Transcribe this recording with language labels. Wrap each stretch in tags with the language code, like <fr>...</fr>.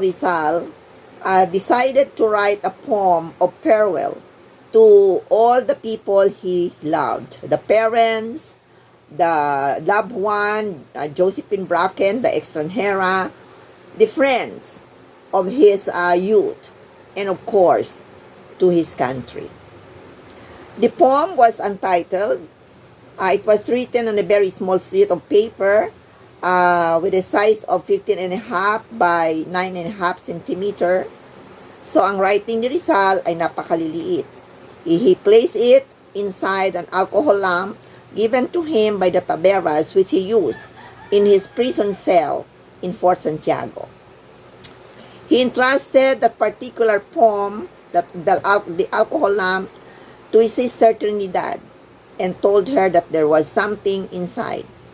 <en>Rizal decided to write a poem of farewell to all the people he loved, the parents, the loved one, Josephine Bracken, the extranjera, the friends of his youth, and of course, to his country. The poem was untitled. It was written on a very small sheet of paper with a size of 15.5 by 9.5 centimeter.</en> <tl>So, ang writing ni Rizal ay napakaliliit.</tl> <en>He placed it inside an alcohol lamp given to him by the taberas which he used in his prison cell in Fort Santiago. He entrusted that particular poem, the alcohol lamp, to his sister Trinidad and told her that there was something inside.</en>